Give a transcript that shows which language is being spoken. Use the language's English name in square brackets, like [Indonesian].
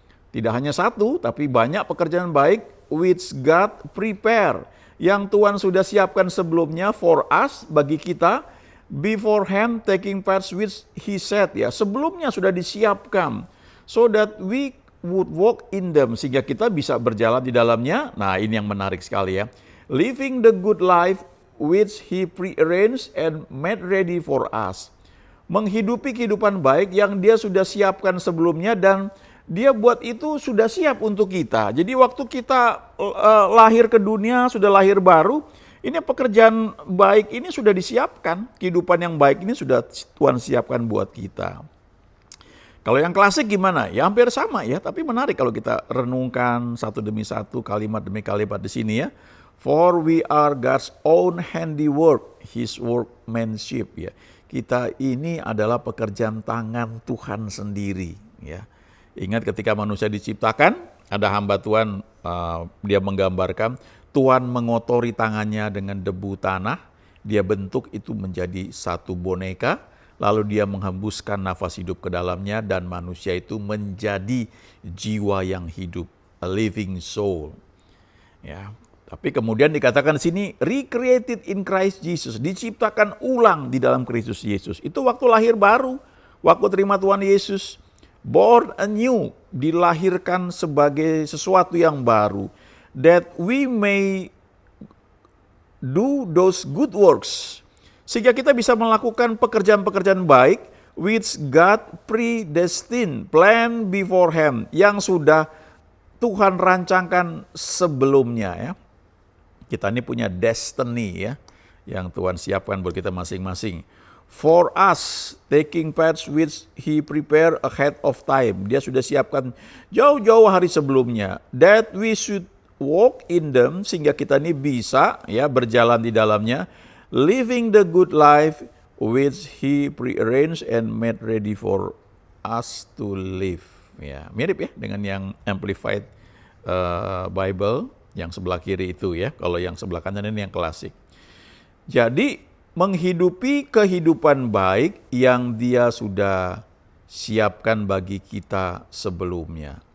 [Indonesian] Tidak hanya satu, tapi banyak pekerjaan baik [English] which God prepare, [Indonesian] yang Tuhan sudah siapkan sebelumnya [English] for us, [Indonesian] bagi kita, [English] beforehand taking part which he said, [Indonesian] ya, sebelumnya sudah disiapkan [English] so that we would walk in them, [Indonesian] sehingga kita bisa berjalan di dalamnya. Nah, ini yang menarik sekali, ya. [English] Living the good life which he prearranged and made ready for us. [Indonesian] Menghidupi kehidupan baik yang dia sudah siapkan sebelumnya dan dia buat itu sudah siap untuk kita. Jadi waktu kita lahir ke dunia, sudah lahir baru, ini pekerjaan baik ini sudah disiapkan. Kehidupan yang baik ini sudah Tuhan siapkan buat kita. Kalau yang klasik gimana? Ya hampir sama, ya, tapi menarik kalau kita renungkan satu demi satu, kalimat demi kalimat di sini, ya. [English] For we are God's own handiwork, his workmanship, [Indonesian] ya. Kita ini adalah pekerjaan tangan Tuhan sendiri, ya. Ingat ketika manusia diciptakan, ada hamba Tuhan, dia menggambarkan Tuhan mengotori tangannya dengan debu tanah, dia bentuk itu menjadi satu boneka, lalu dia menghembuskan nafas hidup ke dalamnya dan manusia itu menjadi jiwa yang hidup, [English] a living soul. [Indonesian] Ya, tapi kemudian dikatakan di sini [English] recreated in Christ Jesus, [Indonesian] diciptakan ulang di dalam Kristus Yesus. Itu waktu lahir baru, waktu terima Tuhan Yesus. [English] Born anew, [Indonesian] dilahirkan sebagai sesuatu yang baru, [English] that we may do those good works, [Indonesian] sehingga kita bisa melakukan pekerjaan-pekerjaan baik [English] which God predestined, plan beforehand, [Indonesian] yang sudah Tuhan rancangkan sebelumnya, ya. Kita ini punya destiny, ya, yang Tuhan siapkan buat kita masing-masing. [English] For us, taking paths which he prepare ahead of time. [Indonesian] Dia sudah siapkan jauh-jauh hari sebelumnya. [English] That we should walk in them, [Indonesian] sehingga kita ini bisa, ya, berjalan di dalamnya. [English] Living the good life which he prearranged and made ready for us to live. [Indonesian] Ya, mirip, ya, dengan yang Amplified Bible yang sebelah kiri itu, ya. Kalau yang sebelah kanan ini yang klasik. Jadi menghidupi kehidupan baik yang dia sudah siapkan bagi kita sebelumnya.